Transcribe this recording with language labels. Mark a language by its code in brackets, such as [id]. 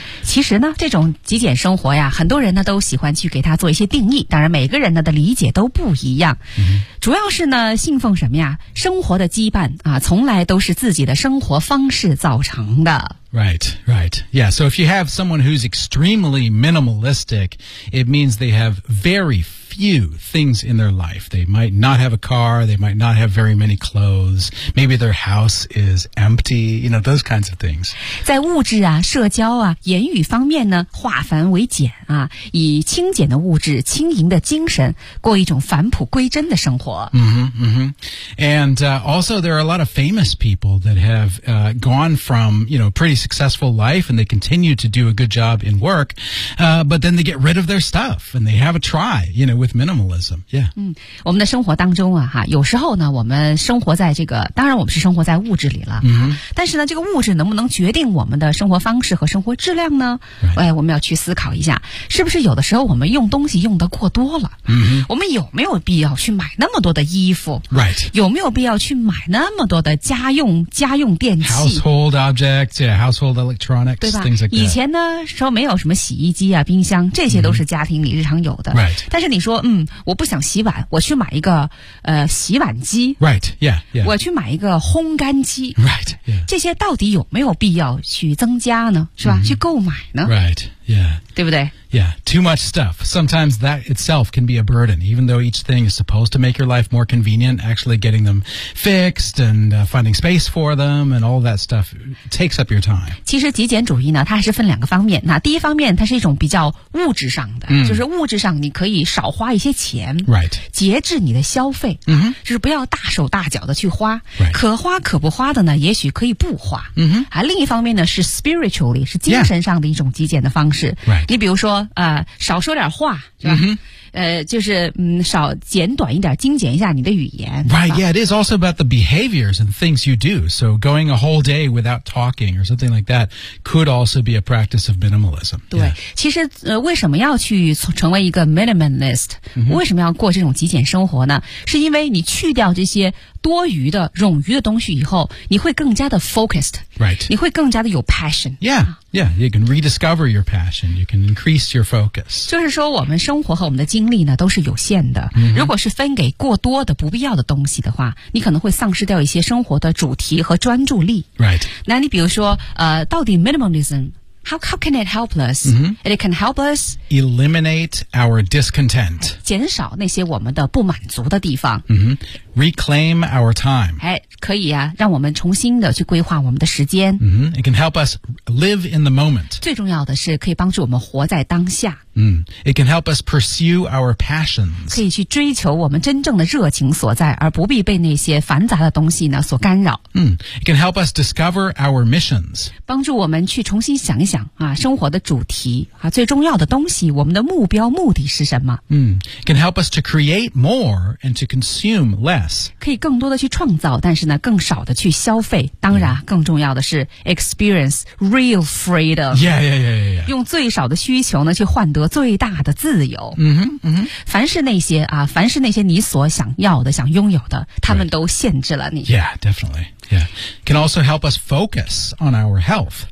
[zh] 其实呢，这种极简生活呀，很多人呢都喜欢去给它做一些定义，当然每个人呢的理解都不一样。主要是呢信奉什么呀，生活的羁绊啊，从来都是自己的生活方式造成的。 [en] Right, right. Yeah, so if you have someone who's extremely minimalistic, it means they have very few things in their life. They might not have a car, they might not have very many clothes, maybe their house is empty, you know, those kinds of things. [zh] 在物质啊、社交啊、言语方面呢，化繁为简啊，以清简的物质、轻盈的精神，过一种返璞归真的生活。 [en] And also there are a lot of famous people that have gone from, you know, pretty successful life and they continue to do a good job in work, but then they get rid of their stuff and they have a try, you know, with minimalism. Yeah. [zh] 我们的生活当中啊哈，有时候呢我们生活在这个，当然我们是生活在物质里了，但是呢这个物质能不能决定我们的生活方式和生活质量呢？哎，我们要去思考一下，是不是有的时候我们用东西用得过多了，我们有没有必要去买那么多的衣服？ [en] Right. [zh] 有没有必要去买那么多的家用电器 [en] ？Household objects, yeah, household electronics, [zh] 对吧？ [en] Things like that. [zh] 以前呢说没有什么洗衣机啊、冰箱，这些都是家庭里日常有的。 [en] Right. [zh] 但是你说，我不想洗碗，我去买一个洗碗机。 [en] Right. Yeah. Yeah. [zh] 我去买一个烘干机。 [en] Right. Yeah. [zh] 这些到底有没有必要去增加呢？是吧？去购买呢 [en] ？Right. Yeah. [zh] 对不对？ [en] Yeah, too much stuff. Sometimes that itself can be a burden, even though each thing is supposed to make your life more convenient. Actually getting them fixed and finding space for them and all that stuff takes up your time. [zh] 其实极简主义呢，它是分两个方面。那第一方面，它是一种比较物质上的，就是物质上你可以少花一些钱， [en] right. [zh] 节制你的消费，就是不要大手大脚的去花， [en] right. [zh] 可花可不花的呢，也许可以不花。另一方面呢，是 spiritually 是精神上的一种极简的方式。 [en] Right. [zh] 你比如说。少说点话，是吧？就是少简短一点，精简一下你的语言。 [en] Right, yeah, it is also about the behaviors and things you do. So going a whole day without talking or something like that could also be a practice of minimalism. [zh] 对， [en] yeah. [zh] 其实为什么要去成为一个 minimalist？ 为什么要过这种极简生活呢？是因为你去掉这些多余的冗余的东西以后，你会更加的 focused， [en] right， [zh] 你会更加的有 passion， [en] yeah， yeah， you can rediscover your passion， you can increase your focus。 [zh] 就是说我们生活和我们的精力呢都是有限的、 [en] mm-hmm. [zh] 如果是分给过多的不必要的东西的话，你可能会丧失掉一些生活的主题和专注力， [en] right。 [zh] 那你比如说到底 [en] minimalismHow can it help us?、 Mm-hmm. It can help us eliminate our discontent. [zh] 减少那些我们的不满足的地方、 [en] mm-hmm. Reclaim our time. [zh] 可以啊，让我们重新的去规划我们的时间、 [en] mm-hmm. It can help us live in the moment. [zh] 最重要的是可以帮助我们活在当下、 [en] mm-hmm. It can help us pursue our passions. [zh] 可以去追求我们真正的热情所在，而不必被那些繁杂的东西呢所干扰、 [en] mm-hmm. It can help us discover our missions. [zh] 帮助我们去重新想想啊，生活的主题啊，最重要的东西，我们的目标目的是什么？ [en] can help us to create more and to consume less. [zh] 可以更多的去创造，但是呢，更少的去消费。当然， [en] yeah. [zh] 更重要的是 [en] experience real freedom. Yeah. [zh] 用最少的需求呢，去换得最大的自由。凡是那些你所想要的、想拥有的，他们都限制了你。 [en] Right. Yeah, definitely. Yeah, can also help us focus on our health.